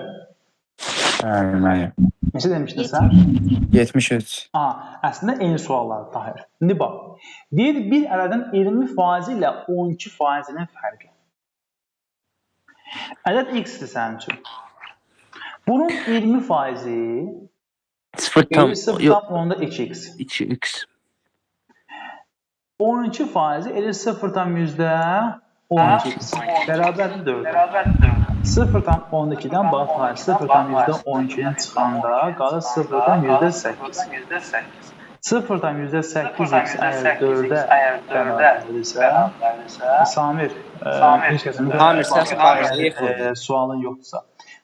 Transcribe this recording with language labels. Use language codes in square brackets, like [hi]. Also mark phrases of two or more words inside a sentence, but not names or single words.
[az] Mənim. Neçə demişdin sən? 73. Əslində eyni suallar, Tahir. İndi bax, deyir, bir ədədin 20% ilə 12%-nin fərqi. Ədəd x-dir sənin üçün. Bunun 20%-i 0,2x. 2x. 12%-i elir 0,12x. Bərabərdir 4. 0,12-dən bax, 0,12-dən çıxanda qalır 0,8. 0,8x əgər 4-ə bərabərdirsə, Samir, sualın yoxdursa.